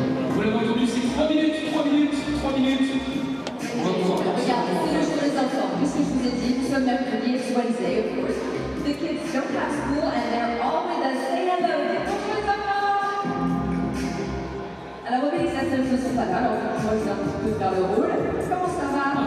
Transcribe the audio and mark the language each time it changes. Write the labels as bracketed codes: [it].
[fr] Vous l'avez entendu, c'est 3 minutes, 3 minutes, 3 minutes. Regarde, c'est le jour des enfants. Puisque je vous ai dit, nous sommes mercredi, [en] it's Wednesday, of course. The kids don't have school and they're all with us. Say hello. [fr] Bonjour les enfants. À la mobilisation, ils ne sont pas là, alors moi je vais un petit peu faire le rôle. Comment ça va?